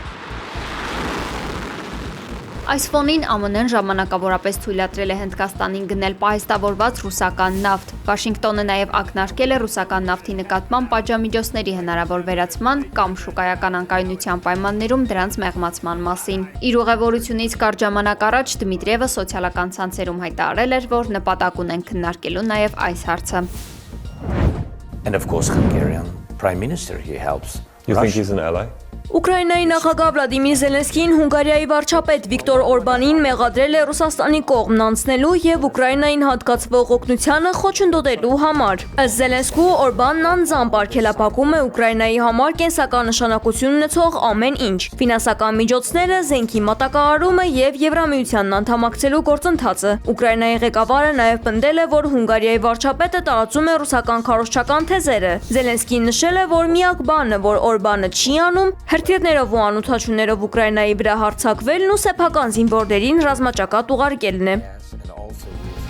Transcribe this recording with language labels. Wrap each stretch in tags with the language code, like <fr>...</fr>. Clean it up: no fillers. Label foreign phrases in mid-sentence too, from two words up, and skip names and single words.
<hy>Այս ֆոնին ԱՄՆ-ն ժամանակավորապես թույլատրել է Հնդկաստանին գնել պահեստավորված ռուսական նավթ։ Վաշինգտոնը նաև ակնարկել է ռուսական նավթի նկատմամբ պատժամիջոցների հնարավոր վերացման կամ շուկայական անկայունության պայմաններում դրանց մեղմացման մասին։ Իր ուղևորությունից կարճ ժամանակ առաջ Դմիտրիևը սոցիալական ցանցերում հայտարարել էր, որ նպատակ ունեն քննարկելու նաև այս հարցը։</hy> <en>And of course Hungarian Prime Minister he helps. You think he's an ally?</en> <hy>Ուկրաինայի նախագահ Վլադիմիր Զելենսկին Հունգարիայի վարչապետ Վիկտոր Օրբանին մեղադրել է Ռուսաստանի կողմն անցնելու եւ Ուկրաինային հատկացվող օգնությանը խոչընդոտելու համար։ Ըստ Զելենսկու, Օրբանն անձամբ արգելափակում է Ուկրաինայի համար կենսական նշանակություն ունեցող ամեն ինչ՝ ֆինանսական միջոցները, զենքի մատակարարումը եւ Եվրամիությանն անդամակցելու գործընթացը։ Ուկրաինայի ղեկավարը նաեւ պնդել է, որ Հունգարիայի վարչապետը տարածում է ռուսական քարոզչական թեզերը։ Զելենսկին նշել է, որ միակ բանը, որ Օրբանը չի անում, հրթիռներով ու անօդաչուներով Ուկրաինայի վրա հարձակվելն ու սեփական զինվորներին ռազմաճակատ ուղարկելն է։</hy>